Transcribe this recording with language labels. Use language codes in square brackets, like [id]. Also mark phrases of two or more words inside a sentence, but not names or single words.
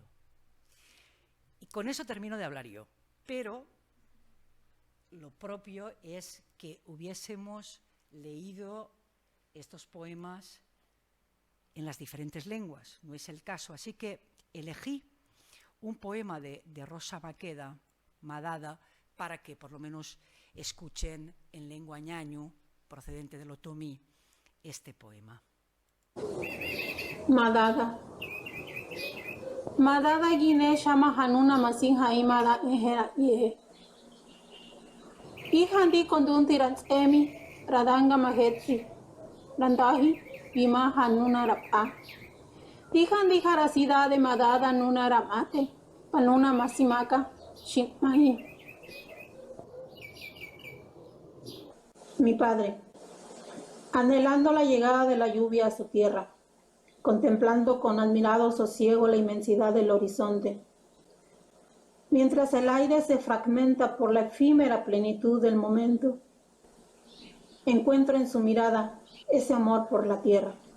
[es] Y con eso termino de hablar yo. Pero lo propio es que hubiésemos leído estos poemas en las diferentes lenguas. No es el caso. Así que elegí un poema de Rosa Maqueda, Madada, para que por lo menos escuchen en lengua ñañu, procedente del otomí, este poema. [ote] Madada. Madada guine shama hanuna masin haimada ehera ye. Ihandi kondun tirans emi radanga mahetri. Randahi bima hanuna rapa. Ihandi harasida de madada nuna ramate. Panuna masimaka shikmahi. [es] Mi padre, anhelando la llegada de la lluvia a su tierra, contemplando con admirado sosiego la inmensidad del horizonte, mientras el aire se fragmenta por la efímera plenitud del momento, encuentro en su mirada ese amor por la tierra.